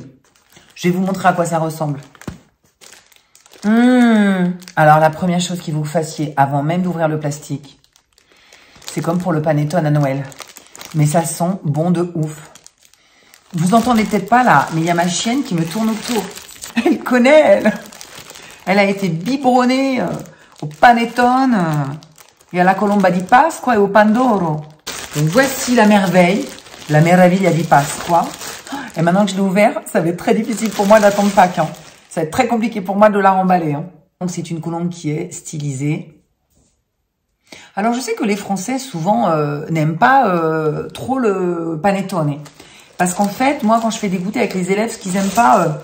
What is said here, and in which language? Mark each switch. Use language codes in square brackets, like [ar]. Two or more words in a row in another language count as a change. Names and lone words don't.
[fr] Je vais vous montrer à quoi ça ressemble. Alors la première chose qu'il faut que vous fassiez avant même d'ouvrir le plastique, c'est comme pour le panettone à Noël. Mais ça sent bon de ouf. Vous entendez peut-être pas là, mais il y a ma chienne qui me tourne autour. Elle connaît, elle. Elle a été biberonnée au panettone et à la [it] colomba di Pasqua [fr] et au pandoro. Donc voici la merveille, [it] la meraviglia di Pasqua. [fr] Et maintenant que je l'ai ouvert, ça va être très difficile pour moi d'attendre Pâques. Hein. Ça va être très compliqué pour moi de la remballer. Hein. Donc c'est une colombe qui est stylisée. Alors je sais que les Français souvent n'aiment pas trop le panettone. Parce qu'en fait, moi quand je fais des goûters avec les élèves, ce qu'ils aiment pas...